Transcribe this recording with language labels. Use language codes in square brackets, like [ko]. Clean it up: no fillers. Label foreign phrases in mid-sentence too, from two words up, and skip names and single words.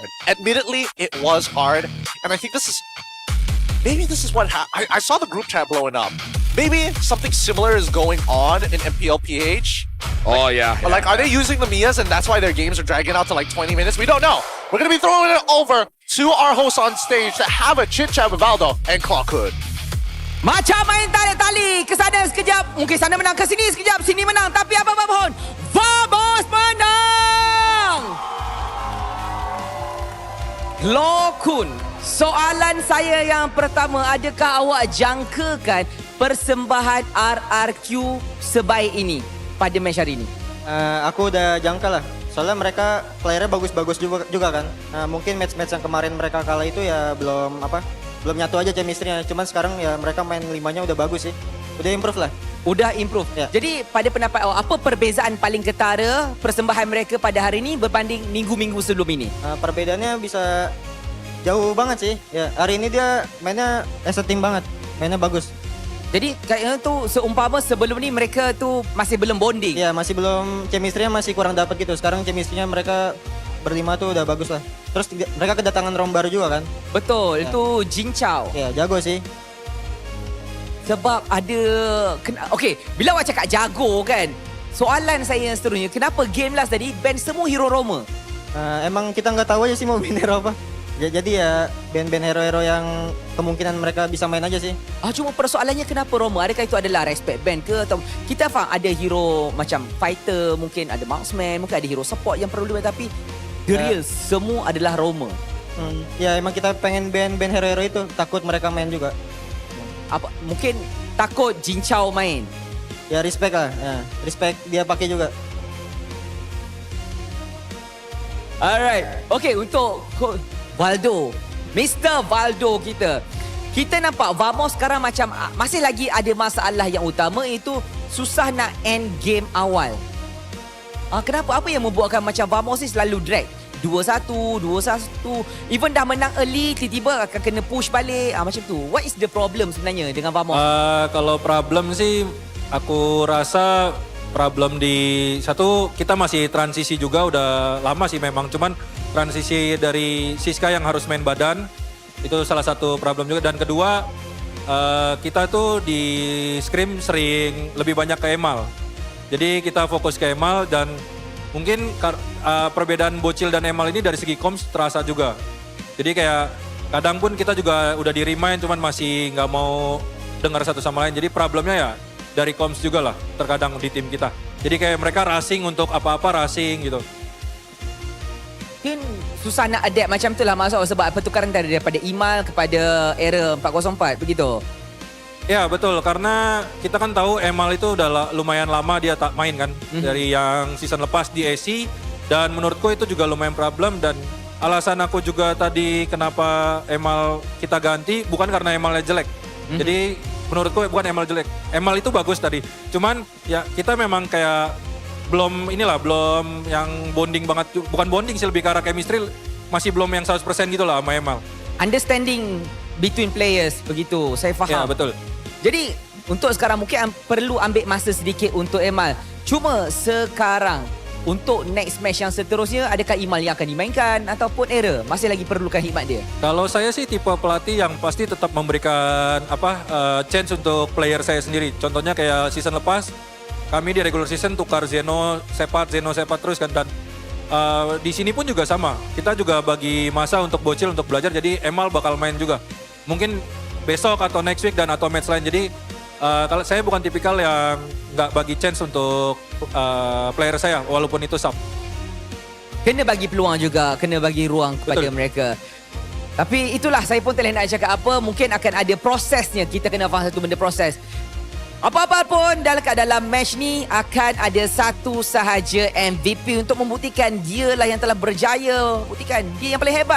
[en] Admittedly, it was hard, and I think maybe this is what happened. I saw the group chat blowing up. Maybe something similar is going on in MPL PH. Oh yeah. But like, are they using the Mias, and that's why their games are dragging out to like 20 minutes? We don't know. We're gonna be throwing it over to our hosts on stage to have a chit chat with Valdo and Clockhood. [ms] Macam main tarik tali, ke sana sekejap, mungkin sana menang, ke sini sekejap, sini menang, tapi apa-apa pun, Vamos menang! Lokun, soalan saya yang pertama, adakah awak jangkakan persembahan RRQ sebaik ini pada match hari ini? [id] Aku udah jangka lah, soalnya mereka playernya bagus-bagus juga kan. Mungkin match-match yang kemarin mereka kalah itu ya belum nyatu aja chemistry-nya. Cuman sekarang ya mereka main 5-nya udah bagus sih. Udah improve lah. Udah improve. Ya. [ms] Jadi pada pendapat awak, apa perbezaan paling ketara persembahan mereka pada hari ini berbanding minggu-minggu sebelum ini? [id] Perbedaannya bisa jauh banget sih. Ya, hari ini dia mainnya [en] as a team [id] banget. Mainnya bagus. [ms] Jadi kayaknya tu seumpama sebelum ni mereka tu masih belum bonding. [id] Ya, masih belum, chemistry-nya masih kurang dapat gitu. Sekarang chemistry-nya mereka berlima tuh udah bagus lah. Terus mereka kedatangan Rom baru juga kan? [ms] Betul, itu Jin Chao. [id] Ya, jago sih. [ms] Sebab ada... Okey, bila awak cakap jago kan, soalan saya yang seterusnya, kenapa game last tadi ban semua hero Roma? [id] Emang kita nggak tahu aja sih mau ban hero apa. Jadi ya ban-ban hero-hero yang kemungkinan mereka bisa main aja sih. [ms] Cuma persoalannya kenapa Roma? Adakah itu adalah [en] respect ban [ms] ke? Atau kita faham ada hero macam fighter, mungkin ada marksman, mungkin ada hero support yang perlu dimain, tapi [en] the real [ms] semua adalah Roma. [id] Ya emang kita pengen ban hero-hero itu, takut mereka main juga. [ms] Apa mungkin takut Jin Chao main? [id] Ya respect lah, ya, respect dia pakai juga. [en] Alright, okay, [ms] untuk Valdo, Mr. Valdo kita. Kita nampak Vamos sekarang macam masih lagi ada masalah yang utama, iaitu susah nak end game awal. Kenapa? Apa yang membuatkan macam Vamos ni selalu drag? 2-1, 2-1. Even dah menang early, tiba-tiba akan kena push balik. Macam tu. [en] What is the problem [ms] sebenarnya dengan Vamos? [id] Kalau problem sih, aku rasa problem di satu, kita masih transisi juga, udah lama sih memang. Cuman transisi dari Siska yang harus main badan, itu salah satu problem juga. Dan kedua, kita tuh di scrim sering lebih banyak ke Emal. Jadi kita fokus ke Emal, dan mungkin perbedaan Bocil dan Emal ini dari segi comms terasa juga. Jadi kayak kadang pun kita juga udah di remind, cuman masih nggak mau dengar satu sama lain. Jadi problemnya ya dari comms juga lah terkadang di tim kita. Jadi kayak mereka racing untuk apa-apa racing gitu. [ms] Mungkin susah nak adapt macam tu lah maksud sebab pertukaran daripada Imal kepada era 404 begitu. [id] Ya betul, karena kita kan tahu Emal itu udah lumayan lama dia tak main kan. Dari yang season lepas di AC, dan menurutku itu juga lumayan problem. Dan alasan aku juga tadi kenapa Emal kita ganti bukan karena Emalnya jelek. Jadi menurutku bukan Emal jelek, Emal itu bagus tadi. Cuman ya kita memang kayak belum yang bonding banget, bukan bonding sih, lebih ke arah chemistry masih belum yang 100% gitu lah sama Emal. [en] Understanding between players [ms] begitu, saya faham. Ya betul. Jadi untuk sekarang mungkin perlu ambil masa sedikit untuk Emal. Cuma sekarang untuk [en] next match [ms] yang seterusnya, adakah Imal yang akan dimainkan ataupun Era masih lagi perlukan hikmat dia? [id] Kalau saya sih tipe pelatih yang pasti tetap memberikan chance untuk player saya sendiri. Contohnya kayak season lepas, kami di [en] regular season [id] tukar Zeno Sepat terus kan, dan di sini pun juga sama. [ms] Kita juga bagi masa untuk bocil untuk belajar, jadi Emal bakal main juga. Mungkin besok atau [en] next week [ms] dan atau match lain. Jadi kalau saya bukan tipikal yang nggak bagi chance untuk player saya walaupun itu sub. Kena bagi peluang juga, kena bagi ruang kepada mereka. Tapi itulah, saya pun tak nak cakap apa, mungkin akan ada prosesnya. Kita kena faham satu benda proses. Apa-apa pun dalam match ni akan ada satu sahaja MVP untuk membuktikan dia lah yang telah berjaya, buktikan dia yang paling hebat.